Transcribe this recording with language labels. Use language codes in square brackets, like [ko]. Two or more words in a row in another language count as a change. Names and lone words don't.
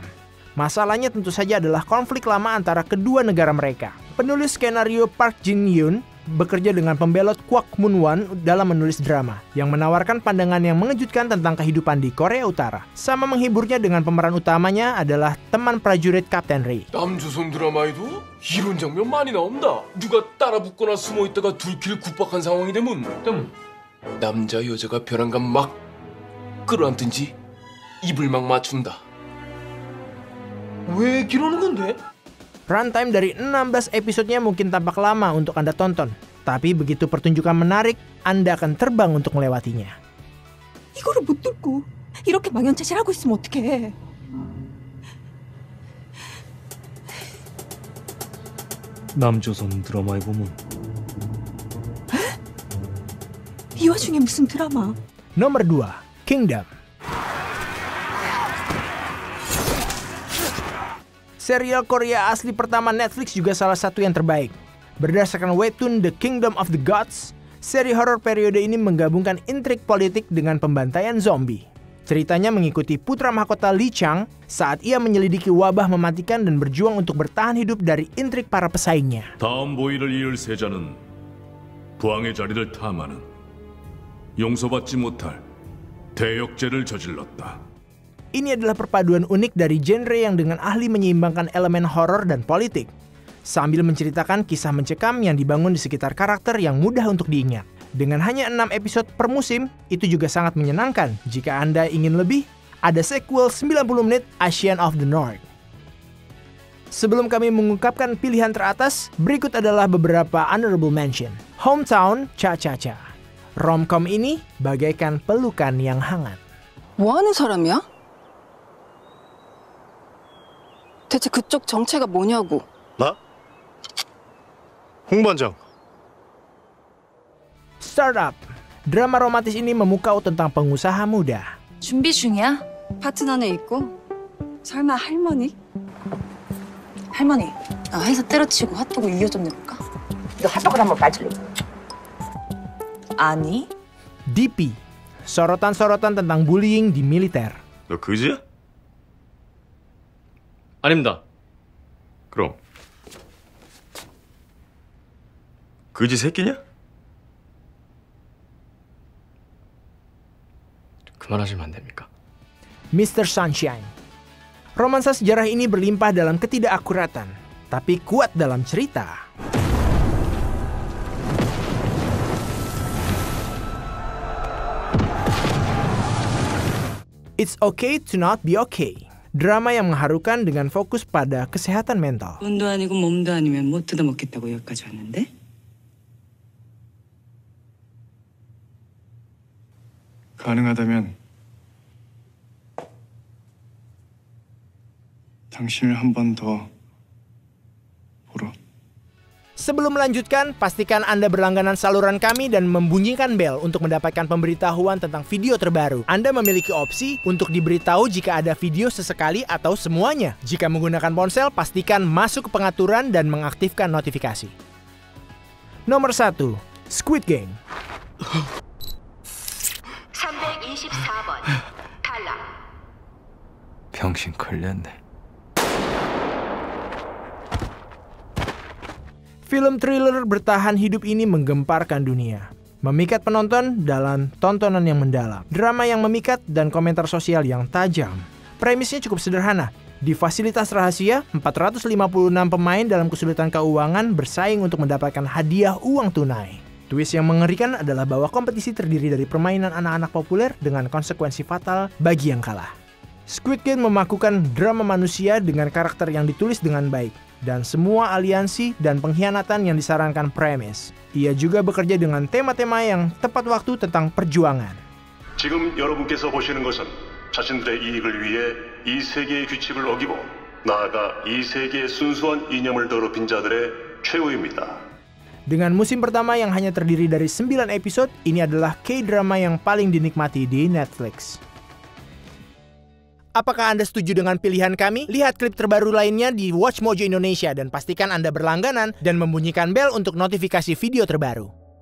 [id] Masalahnya tentu saja adalah konflik lama antara kedua negara mereka. Penulis skenario Park Jin-yoon bekerja dengan pembelot Kwak Moon-won dalam menulis drama yang menawarkan pandangan yang mengejutkan tentang kehidupan di Korea Utara. Sama menghiburnya dengan pemeran utamanya adalah teman prajurit Kapten Ri. [ko] 남조선 드라마에도 이런 장면 많이 나온다. 누가 따라붙거나 숨어있다가 들킬 급박한 상황이 되면 남자 여자가 벼랑간 막 끌어안든지 입을 막 맞춘다. 왜 이러는 건데? [id] Runtime dari 16 episodenya mungkin tampak lama untuk Anda tonton, tapi begitu pertunjukan menarik, Anda akan terbang untuk melewatinya. [ko] 이거를 못 듣고 이렇게 망연자실하고 있으면 어떡해. 남조선 드라마에 보면 이 와중에 무슨 드라마? [id] Nomor 2, Kingdom. Serial Korea asli pertama Netflix juga salah satu yang terbaik. Berdasarkan webtoon The Kingdom of the Gods, Seri horor periode ini menggabungkan intrik politik dengan pembantaian zombie. Ceritanya mengikuti putra mahkota Lee Chang saat ia menyelidiki wabah mematikan dan berjuang untuk bertahan hidup dari intrik para pesaingnya. [ko] 다음 보위를 이을 세자는 부왕의 자리를 탐하는 용서받지 못할 대역죄를 저질렀다. [id] Ini adalah perpaduan unik dari genre yang dengan ahli menyeimbangkan elemen horor dan politik, sambil menceritakan kisah mencekam yang dibangun di sekitar karakter yang mudah untuk diingat. Dengan hanya 6 episode per musim, itu juga sangat menyenangkan. Jika Anda ingin lebih, ada sequel 90 menit Asian of the North. Sebelum kami mengungkapkan pilihan teratas, berikut adalah beberapa [en] honorable mention. [id] Hometown Cha-Cha-Cha. Romcom ini bagaikan pelukan yang hangat. [ko] 뭐 하는 사람이야? 대체 그쪽 정체가 뭐냐고. 나? 홍반장. [id] Startup. Drama romantis ini memukau tentang pengusaha muda. [ko] 준비 중이야? 파트너는 있고? 설마 할머니? 할머니, 나 회사 때려치고 핫도그 이어 좀 내볼까? 너 핫도그 한번 빠질래? 아니. [id] DP. Sorotan-sorotan tentang bullying di militer. [ko] 너 그지야? 아닙니다. 그럼 그지 새끼냐? 그만하시면 안 됩니까? [id] Mr. Sunshine. Romansa sejarah ini berlimpah dalam ketidakakuratan, tapi kuat dalam cerita. It's Okay to Not Be Okay. Drama yang mengharukan dengan fokus pada kesehatan mental. [ko] 돈도 아니고 몸도 아니면 못 뜯어먹겠다고 여기까지 왔는데? 가능하다면 당신을 한 번 더 보러. [id] Sebelum melanjutkan, pastikan Anda berlangganan saluran kami dan membunyikan bel untuk mendapatkan pemberitahuan tentang video terbaru. Anda memiliki opsi untuk diberitahu jika ada video sesekali atau semuanya. Jika menggunakan ponsel, pastikan masuk ke pengaturan dan mengaktifkan notifikasi. Nomor 1. Squid Game. [ko] 324번 탈락. 병신 걸렸네. [id] Film thriller bertahan hidup ini menggemparkan dunia, memikat penonton dalam tontonan yang mendalam, drama yang memikat, dan komentar sosial yang tajam. Premisnya cukup sederhana. Di fasilitas rahasia, 456 pemain dalam kesulitan keuangan bersaing untuk mendapatkan hadiah uang tunai. Twist yang mengerikan adalah bahwa kompetisi terdiri dari permainan anak-anak populer dengan konsekuensi fatal bagi yang kalah. Squid Game memakukan drama manusia dengan karakter yang ditulis dengan baik, dan semua aliansi dan pengkhianatan yang disarankan premis. Ia juga bekerja dengan tema-tema yang tepat waktu tentang perjuangan. [ko] 지금 여러분께서 보시는 것은 자신들의 이익을 위해 이 세계의 규칙을 어기고 나아가 이 세계의 순수한 이념을 더럽힌 자들의 최후입니다. [id] Dengan musim pertama yang hanya terdiri dari 9 episode, ini adalah K-drama yang paling dinikmati di Netflix. Apakah Anda setuju dengan pilihan kami? Lihat klip terbaru lainnya di Watch Mojo Indonesia dan pastikan Anda berlangganan dan membunyikan bel untuk notifikasi video terbaru.